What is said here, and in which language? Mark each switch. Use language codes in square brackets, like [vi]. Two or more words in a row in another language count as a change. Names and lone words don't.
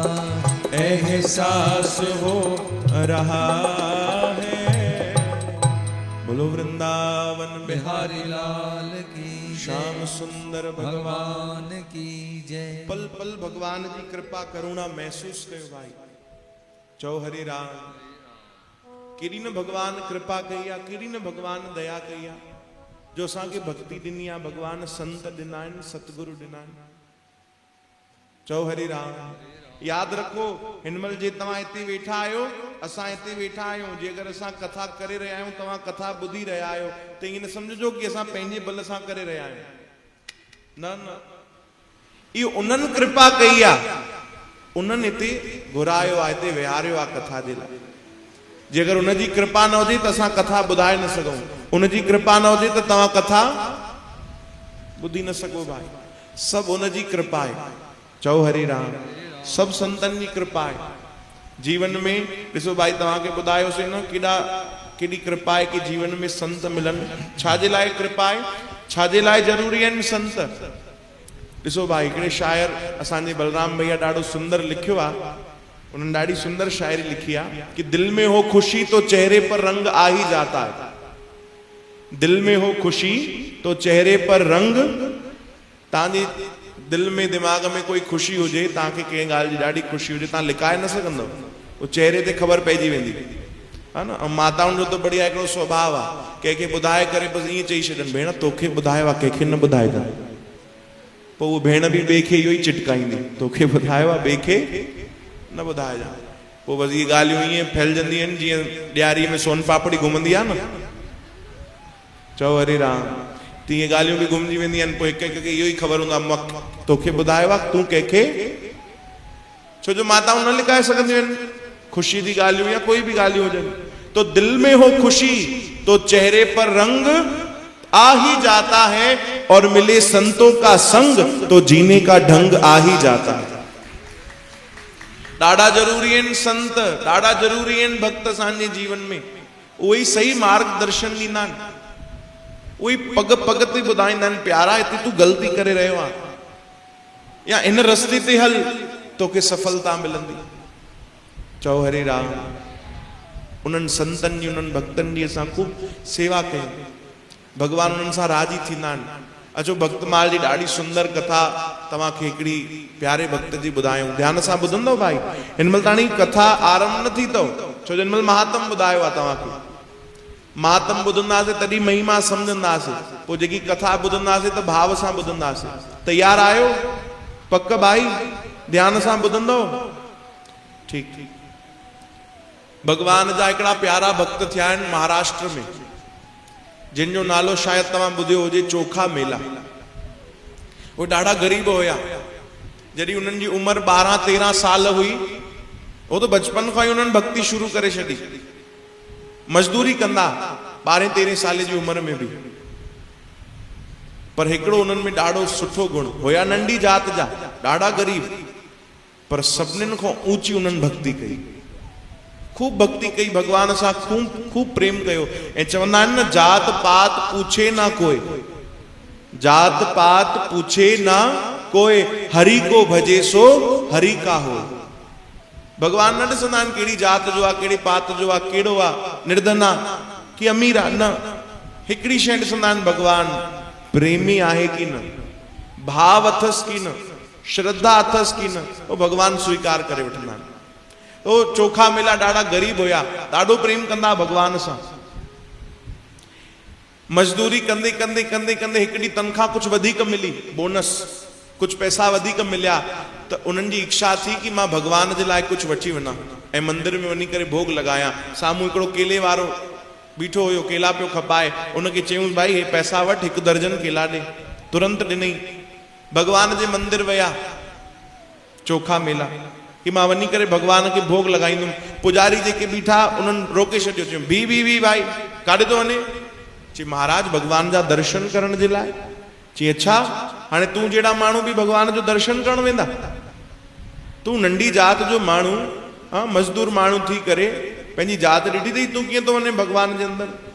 [hi] एहसास हो रहा है। बोलो वृंदावन बिहारी लाल की श्याम सुंदर भगवान भगवान की जय। [sd] पल पल भगवान जी कृपा करुणा महसूस कयो भाई। चौ हरि राम। केरी न भगवान कृपा कई, केरी न भगवान दया कई। जो असांखे भक्ति ॾिनी आहे भगवान संत ॾिना आहिनि, सतगुरु ॾिना आहिनि। चओ हरि राम। यादि रखो हिन महिल जे तव्हां हिते वेठा आहियो, असां हिते वेठा आहियूं, जे अगरि असां कथा करे रहिया आहियूं, तव्हां कथा ॿुधी रहिया आहियो, त ईअं न सम्झो कि असां पंहिंजे बल सां करे रहिया आहियूं। न न, इहो उन्हनि कृपा कई आहे, उन्हनि हिते घुरायो आहे, हिते विहारियो आहे कथा जे लाइ। जे अगरि उनजी कृपा न हुजे त असां कथा ॿुधाए न सघूं, उनजी कृपा न हुजे त तव्हां कथा ॿुधी न सघो भाई। सभु उनजी कृपा आहे। चओ हरि राम। सभु संतनि जी कृपा आहे। जीवन में ॾिसो भाई, तव्हांखे ॿुधायोसीं न केॾी कृपा आहे कि जीवन में संत मिलनि। छाजे लाइ कृपा आहे, छाजे लाइ ज़रूरी आहिनि संत? ॾिसो भाई, हिकिड़े शायर असांजे बलराम भैया ॾाढो सुंदर लिखियो आहे। [hi] उन्होंने [sd] ॾाढी सुंदर शायरी लिखी आहे कि [hi] दिल में हो खुशी तो चेहरे पर रंग आ ही जाता है। दिल में हो खुशी तो चेहरे पर रंग, [sd] तव्हांजे दिल में दिमाग में कोई खुशी हुजे, तव्हांखे कंहिं ॻाल्हि जी ॾाढी खुशी हुजे, तव्हां लिकाए न सघंदव, उहो चेहरे ते ख़बर पइजी वेंदी है न। ऐं माताउनि जो त बढ़िया हिकिड़ो स्वभाव आहे, कंहिंखे ॿुधाए करे बसि ईअं चई छॾनि, भेण तोखे ॿुधायो आहे, कंहिंखे न ॿुधाए था। पोइ उहो भेण बि ॿिए खे इहो ई चिटकाईंदी, तोखे ॿुधायो आहे, ॿिए खे न ॿुधाइजां। पोइ बसि इहे ॻाल्हियूं ईअं फैलजंदियूं आहिनि जीअं ॾियारीअ में सोन पापड़ी घुमंदी आहे न। चओ हरि राम। तीअं ॻाल्हियूं बि घुमजी वेंदियूं आहिनि। पोइ हिक हिक खे इहो ई ख़बर हूंदो आहे, तोखे ॿुधायो आहे, तूं कंहिंखे, छो जो माताऊं न लिकाए सघंदियूं आहिनि ख़ुशी जी ॻाल्हियूं या कोई बि ॻाल्हियूं हुजनि। [hi] तो दिल में हो खुशी तो चेहरे पर रंग आ ही जाता है, और मिले संतों का संग तो जीने का ढंग आ ही जाता है। [sd] ॾाढा ज़रूरी आहिनि संत, ॾाढा ज़रूरी आहिनि भक्त असांजे जीवन में। उहे ई सही मार्गदर्शन ॾींदा आहिनि, उहे पग पग ते ॿुधाईंदा आहिनि, प्यारा हिते तूं ग़लती करे रहियो आहे, या इन रस्ते ते हल, तोखे सफलता मिलंदी। चओ हरे राम। उन्हनि संतनि जी, उन्हनि भक्तनि जी असां ख़ूब सेवा कयूं, भगवान उन्हनि सां राज़ी थींदा आहिनि। अचो भक्तमाल जी ॾाढी सुंदर कथा तव्हांखे हिकिड़ी प्यारे भक्त जी ॿुधायूं, ध्यान सां ॿुधंदव भाई। हिन महिल ताणी कथा आरंभ न थी अथव, छो जो हिन महिल महात्म ॿुधायो आहे तव्हांखे। महात्म ॿुधंदासीं तॾहिं महिमा सम्झंदासीं, पोइ जेकी कथा ॿुधंदासीं त भाव सां ॿुधंदासीं। तयार आहियो? पक भाई, ध्यान सां ॿुधंदव? ठीकु ठीकु। भगवान जा हिकिड़ा प्यारा भक्त थिया आहिनि महाराष्ट्र में, जिन जो नालो शायदि तव्हां ॿुधियो हुजे, चोखा मेला। उहे ॾाढा ग़रीब हुया। जॾहिं उन्हनि जी उमिरि 12-13 साल हुई, उहो त बचपन खां ई उन्हनि भक्ति शुरू करे छॾी। मज़दूरी कंदा 12-13 साल जी उमिरि में बि। पर हिकिड़ो उन्हनि में ॾाढो सुठो गुण हुया, नंढी जात जा, ॾाढा ग़रीब, पर सभिनीनि खां ऊंची उन्हनि भक्ति कई, खूब भक्ति कई, भगवान सां खूब प्रेम कयो। ऐं चवंदा आहिनि न, [hi] जात पात पूछे ना कोई, जात पात पूछे ना कोई, हरि को भजे सो हरि का हो। [sd] भगवान न ॾिसंदा आहिनि कहिड़ी जात जो आहे, कहिड़ी पात जो आहे, कहिड़ो आहे, निर्धन आहे कि अमीर आहे, न। हिकिड़ी शइ ॾिसंदा आहिनि भगवान, प्रेमी आहे कि न, भाव अथसि कि न, श्रद्धा अथसि कि न, उहो भगवान स्वीकार करे वठंदा आहिनि। तो चोखा मेला ॾाढा ग़रीब हुया, ॾाढो प्रेम कंदा भगवान सां। मज़दूरी कंदे कंदे कंदे कंदे हिकिड़ी तनख़्वाह कुझु वधीक मिली, बोनस, कुझु पैसा वधीक मिलिया, त उन्हनि जी इच्छा थी कि मां भगवान जे लाइ कुझु वठी वञा ऐं मंदिर में वञी करे भोग लॻायां। साम्हूं हिकिड़ो केले वारो बीठो हुयो, केला पियो खपाए, उनखे चयूं भाई हे पैसा वठि, 1 दर्जन केला ॾे। तुरंत ॾिनई। भगवान जे मंदिर विया चोखा मेला कि मां वञी करे भगवान खे भोग लॻाईंदुमि। पुजारी जेके बीठा उन्हनि रोके छॾियो, चयूं बी भाई, काॾे थो वञे? चई महाराज भगवान जा दर्शन करण जे लाइ। चई अच्छा, हाणे तूं जहिड़ा माण्हू बि भगवान जो दर्शन करण वेंदा? तूं नंढी जात जो माण्हू, मज़दूर माण्हू थी करे पंहिंजी जात ॾिठी अथई, तूं कीअं थो वञे भगवान जे अंदरि?